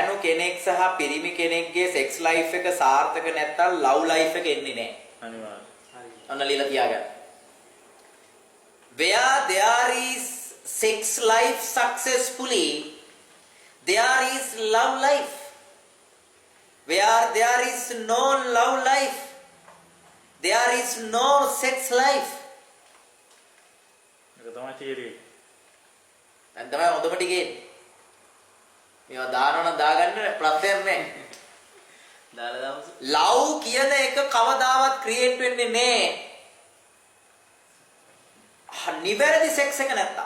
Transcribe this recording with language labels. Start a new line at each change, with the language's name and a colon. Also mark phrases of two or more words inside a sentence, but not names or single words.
Sinhala: කෙනෙක් සහ පිරිමි කෙනෙක්ගේ
English: sex life
Sinhala: එක සාර්ථක නැත්නම්
English: love life
Sinhala: එක එන්නේ නැහැ. අනිවාර්යයෙන්. හරි. අන්න লীලා තියාගන්න.
English: Where there is sex life successfully, there is love life. Where there is no love life, there is no sex life.
Sinhala: ඒක තමයි theory. දැන් තමයි හොඳම ටිකේ. මේවා දානවනම් දාගන්න ප්‍රශ්නයක් නැහැ. දාලා දාමු. love කියන එක කවදාවත් ක්‍රියේට් වෙන්නේ නැහැ. නිවැරදි සෙක්ස් එක නැත්තම්.